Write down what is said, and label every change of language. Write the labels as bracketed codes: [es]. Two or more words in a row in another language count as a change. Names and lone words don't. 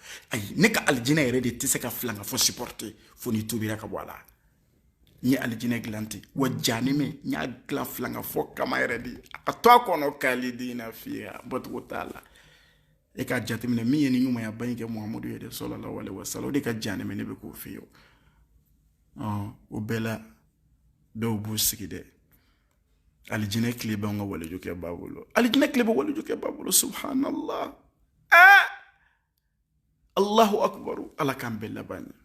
[bm] Ayi, ne ka alijinɛ yɛrɛ de tɛ se ka filangafɔ supporter fo ni tobira ka bɔ a la. N ye alijinɛ dilan ten, wa jahanɛmɛ n y'a dilan filangafɔ kama yɛrɛ de, a to a kɔnɔ [ar] خالدين فيها, [bm] bɔcogo t'a la. E k'a jateminɛ min ye ni ɲumanya ba in kɛ Muhamadu ye dɛ [ar] صلى الله عليه وسلم, [bm] o de ka jahanɛmɛ ne bɛ k'o f'i ye. O bɛɛ la dɔw b'u sigi dɛ, alijinɛ tile b'anw ka waliju b'a bolo, alijinɛ tile bɛ waliju b'a bolo, subhanallah. [ar] الله أكبر, [bm] Ala k'an bɛɛ laban ɲɛ.